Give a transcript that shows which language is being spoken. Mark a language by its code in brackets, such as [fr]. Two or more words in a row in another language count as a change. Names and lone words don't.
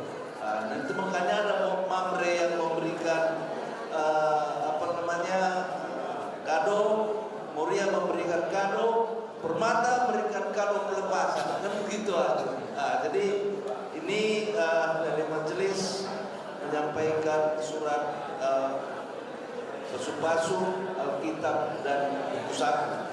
[id] Nanti makanya ada Mamre yang memberikan kado, Moria memberikan kado, Permata memberikan kado pelepasan, kan begitu aja. Jadi ini dari majelis menyampaikan surat pasu-pasu Alkitab dan buku saku.